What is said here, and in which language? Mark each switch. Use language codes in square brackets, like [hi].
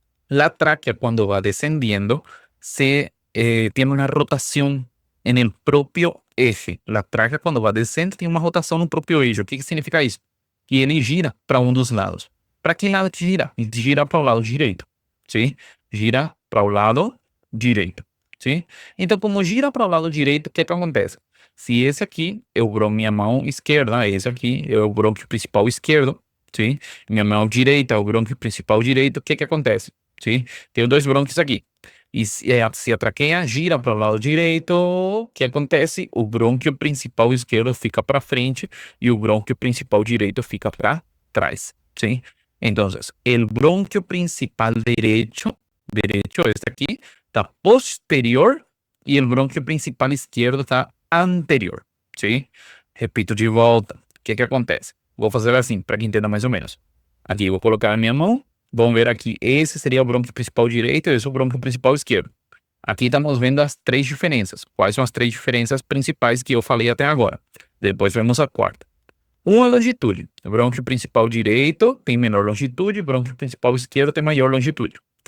[es] La tráquea cuando va descendiendo tiene una rotación en el propio eje. La tráquea cuando va descendo tiene una rotación en el propio eje. [pt] O que significa isso? Que ele gira para um dos lados. Para que lado que gira? Gira para o lado direito, sim? Gira para o lado direito, sim? Então, como gira para o lado direito, o que acontece? Se esse aqui é minha mão esquerda, esse aqui é o brônquio principal esquerdo, sim? Minha mão direita é o brônquio principal direito, o que acontece? Sim? Tenho dois brônquios aqui. E se a traqueia gira para o lado direito, o que acontece? O brônquio principal esquerdo fica para frente e o brônquio principal direito fica para trás, ¿sí? [es] Entonces, el bronquio principal derecho, este aqui, está posterior e el bronquio principal esquerdo está anterior, ¿sí? [pt] Repito de volta. O que acontece? Vou fazer assim, para que entenda mais ou menos. Aqui, vou colocar a minha mão. Vamos ver aqui, esse seria o brônquio principal direito e esse é o brônquio principal esquerdo. Aqui estamos vendo as três diferenças. Quais são as três diferenças principais que eu falei até agora? Depois vemos a quarta. Uma longitude. O brônquio principal direito tem menor longitude, o brônquio principal esquerdo tem maior longitude.